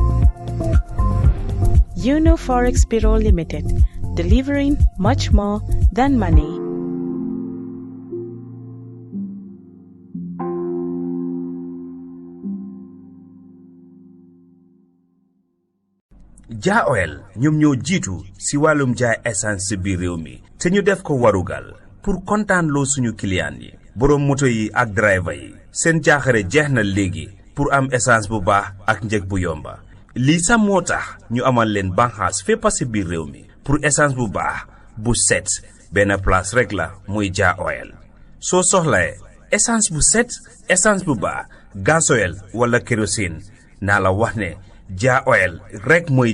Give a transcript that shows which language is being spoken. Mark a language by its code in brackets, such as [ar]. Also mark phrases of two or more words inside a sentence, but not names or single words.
[en] Una Forex Bureau Limited, delivering much more than money. [wo] Ja Oil ñoom ñoo jiitu si wàllum jaay essence si biir réew mi te ñu def ko warugal pour kontaan loo suñu client yi borom moto yi ak driver yi seen jaaxare jeex na léegi pour am essence bu baax ak njëg bu yomba lii sax moo tax ñu amal leen banxaas fépp si biir réew mi pour essence bu baax bu set benn place rek la muy Ja Oil soo soxlae essence bu set essence bu baax gasoil wala kérosine naa la wax ne Ja Oil rek mooy